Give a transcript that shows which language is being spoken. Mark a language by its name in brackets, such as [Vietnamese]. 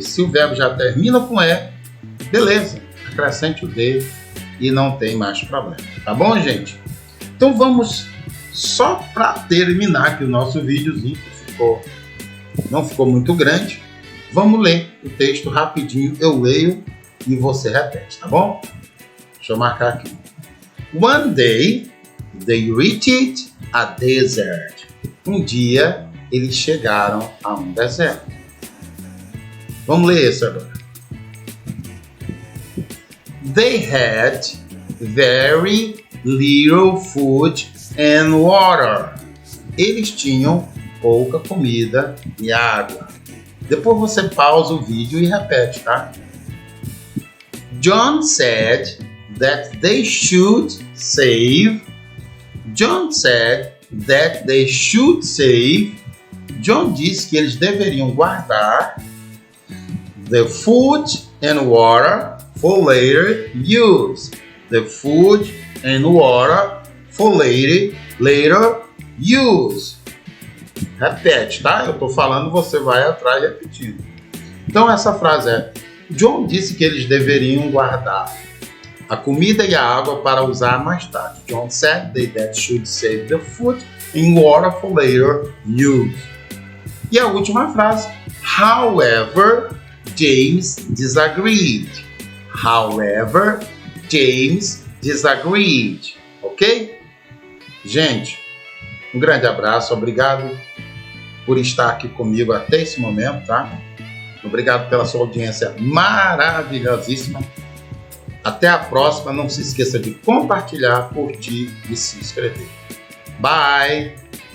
[Portuguese] Se o verbo já termina com E, beleza, acrescente o D e não tem mais problema. Tá bom, gente? Então vamos, só para terminar aqui o nosso videozinho, que não ficou muito grande, vamos ler o texto rapidinho. Eu leio e você repete, tá bom? Deixa eu marcar aqui. [English] One day, they reached a desert. [Portuguese] Um dia, eles chegaram a um deserto. Vamos ler isso agora. [English] They had very little food and water. [Portuguese] Eles tinham pouca comida e água. Depois você pausa o vídeo e repete, tá? [English] John said that they should save. John said that they should save. [Portuguese] John disse que eles deveriam guardar [English] the food and water for later use. The food and water for later use. [Portuguese] Repete, tá? Eu tô falando, você vai atrás repetindo. Então essa frase é: John disse que eles deveriam guardar a comida e a água para usar mais tarde. [English] John said that should save the food and water for later use. [Portuguese] E a última frase: [English] However, James disagreed. However, James disagreed. [Portuguese] Ok? Gente, um grande abraço. Obrigado por estar aqui comigo até esse momento, tá? Obrigado pela sua audiência maravilhosíssima. Até a próxima. Não se esqueça de compartilhar, curtir e se inscrever. Bye!